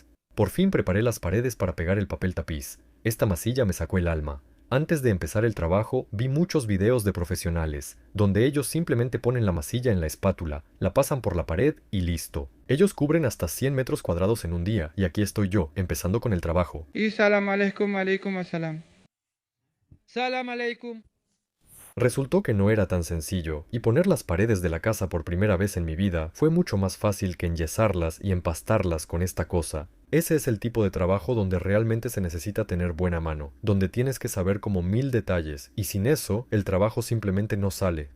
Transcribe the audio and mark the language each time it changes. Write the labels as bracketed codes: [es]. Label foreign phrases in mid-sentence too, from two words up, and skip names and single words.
[es] Por fin preparé las paredes para pegar el papel tapiz. Esta masilla me sacó el alma. Antes de empezar el trabajo, vi muchos videos de profesionales, donde ellos simplemente ponen la masilla en la espátula, la pasan por la pared y listo. Ellos cubren hasta 100 metros cuadrados en un día, y aquí estoy yo, empezando con el trabajo. [ar] Y سلام عليكم، عليكم السلام. سلام عليكم. [es] Resultó que no era tan sencillo, y poner las paredes de la casa por primera vez en mi vida fue mucho más fácil que enyesarlas y empastarlas con esta cosa. Ese es el tipo de trabajo donde realmente se necesita tener buena mano, donde tienes que saber como 1000 detalles, y sin eso, el trabajo simplemente no sale.